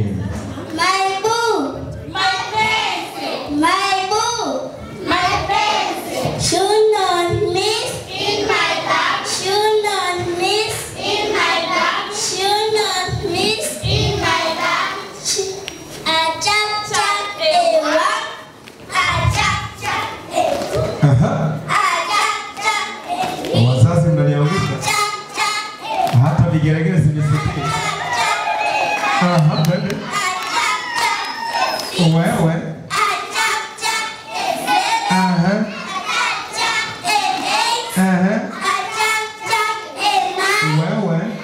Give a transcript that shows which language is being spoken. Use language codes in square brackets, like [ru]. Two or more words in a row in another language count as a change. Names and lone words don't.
[en] My boo, my pencil, my boo, my pencil. Should not miss in my bag. Should not miss in my bag. Should not miss in my bag. A chap chap a one, a chap chap a two, a chap chap a three. [sw] Wazazi mnaniangusha. Hata vigelegele zimesikia. Baby. Wewe. Wewe.